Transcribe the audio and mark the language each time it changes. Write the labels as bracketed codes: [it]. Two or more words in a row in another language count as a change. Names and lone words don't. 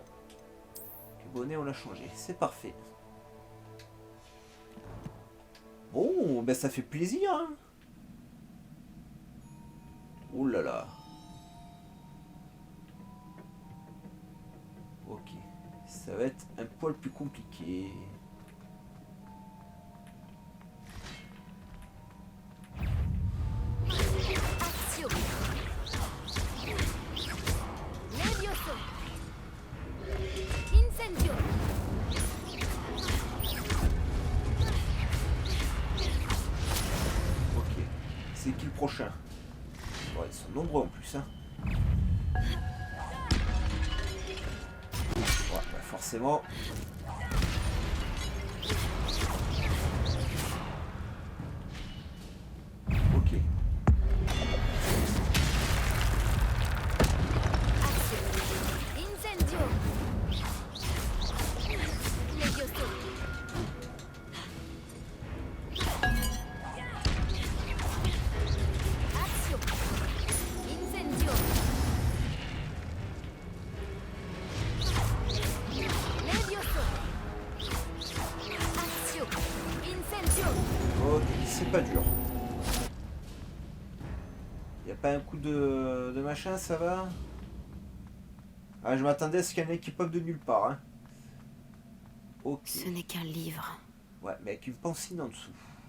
[fr] Le bonnet, on l'a changé. C'est parfait. Bon, ben ça fait plaisir. Hein. Oh là là. Ok. Ça va être un poil plus compliqué. Accio. Levioso. Incendio. Ok. C'est qui le prochain? Bon, ils sont nombreux en plus. Hein. Ouais, bah forcément. Ok. Incendio. Levioso. Accio. Incendio. Levioso. Accio. Incendio. Ok, c'est pas dur. Y a pas un coup de machin, ça va? Ah, je m'attendais à ce qu'il y ait un qui pop de nulle part. Hein. Ok. Ce n'est qu'un livre. Ouais, mais avec une pancine en dessous.